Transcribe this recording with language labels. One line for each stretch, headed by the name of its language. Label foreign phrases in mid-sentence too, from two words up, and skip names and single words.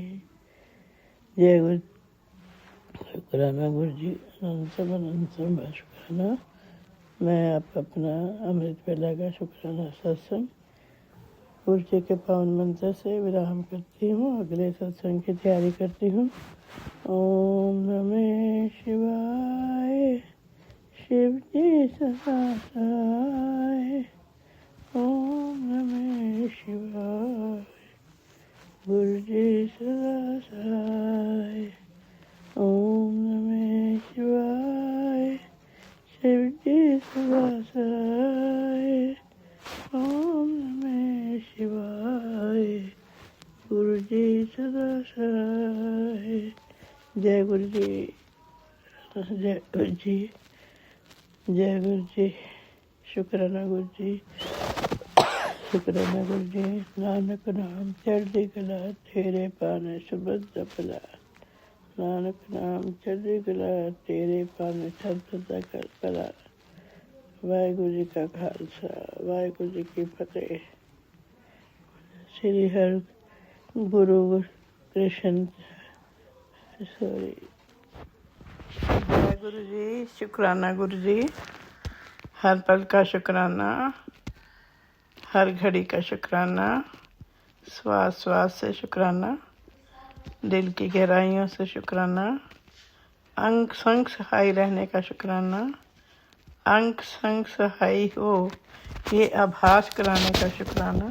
Hindi: जय गुरु। शुक्राना गुरु जी, अनंतम अनंतम शुक्राना। मैं आप अपना अमृत वेला का शुक्राना सत्संग गुरु जी के पावन मंत्र से विराम करती हूँ। अगले सत्संग की तैयारी करती हूँ।
Sanskrit: ओम नमः शिवाय,
Hindi: शिव जी सदा सहाय।
Sanskrit: ओम नमः शिवाय,
Hindi: गुरु जी सदा सहाय।
Sanskrit: ओम नमः शिवाय,
Hindi: शिव जी सदा सहाय।
Sanskrit: ओम नमः शिवाय,
Hindi: गुरु जी सदा सहाय। जय गुरु जी, जय गुरु जी, जय गुरु जी। शुक्राना गुरु जी, शुक्राना गुरु जी।
Punjabi: ਨਾਨਕ ਨਾਮ ਚੜ੍ਹਦੀ ਕਲਾ, ਤੇਰੇ ਪਾਣੇ ਸੁਬਹ ਭਲਾ। ਨਾਨਕ ਨਾਮ ਚੜ੍ਹਦੀ ਕਲਾ, ਤੇਰੇ ਪਾਣੇ ਸਦਾ ਭਲਾ।
Hindi: वाहिगुरु जी का खालसा, वाहिगुरु जी की फतेह। श्री हर गुरु कृष्ण सॉरी। जय गुरु जी, शुक्राना गुरु जी। हर पल का शुक्राना, हर घड़ी का शुक्राना, श्वास श्वास से शुक्राना, दिल की गहराइयों से शुक्राना, अंग संग सहाय रहने का शुक्राना, अंग संग सहाय हो ये आभास कराने का शुक्राना।